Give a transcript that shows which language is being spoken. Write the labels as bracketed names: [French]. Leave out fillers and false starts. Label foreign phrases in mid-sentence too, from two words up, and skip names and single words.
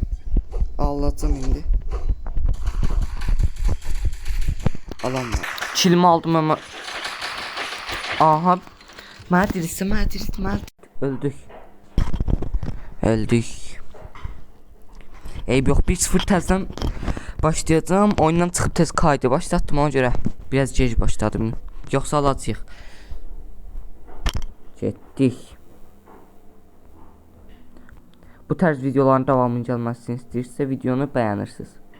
[Turkish] Allah'ım indi. Alamam. Kilimi aldım ama. Aha. [Azerbaijani] Madrid. Öldük. Yok 1-0 təzdən başlayacağım. Oyundan çıxıb tez kaydı başlatdım ona görə. Biraz gec başladım. Yoxsa alacağıq. Getdik. Bu tərz videoların davamını gəlməsini istəyirsə videonu bəyənirsiniz.